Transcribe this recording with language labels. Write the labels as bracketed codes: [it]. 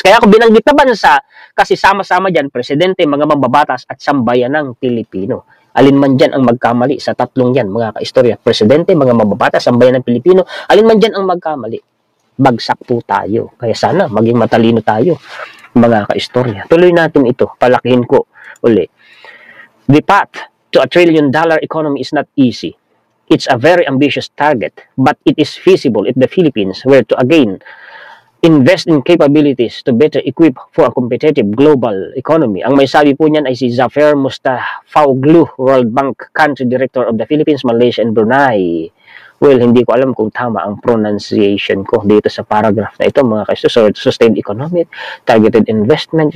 [tl] Kaya ako binanggit na bansa kasi sama-sama dyan, presidente, mga mambabatas at sambayan ng Pilipino. Alin man dyan ang magkamali sa tatlong yan, mga kaistorya. Presidente, mga mambabatas, sambayan ng Pilipino, alin man dyan ang magkamali. Bagsak po tayo. Kaya sana maging matalino tayo, mga kaistorya. Tuloy natin ito. Palakihin ko uli. [en] The path to $1 trillion economy is not easy. It's a very ambitious target, but it is feasible if the Philippines were to again invest in capabilities to better equip for a competitive global economy. [tl] Ang may sabi po niyan ay si Zafer Mustafaoglu, World Bank Country Director of the Philippines, Malaysia, and Brunei. Well, hindi ko alam kung tama ang pronunciation ko dito sa paragraph na ito, mga kaistorya. [en] Sustained economic, targeted investment.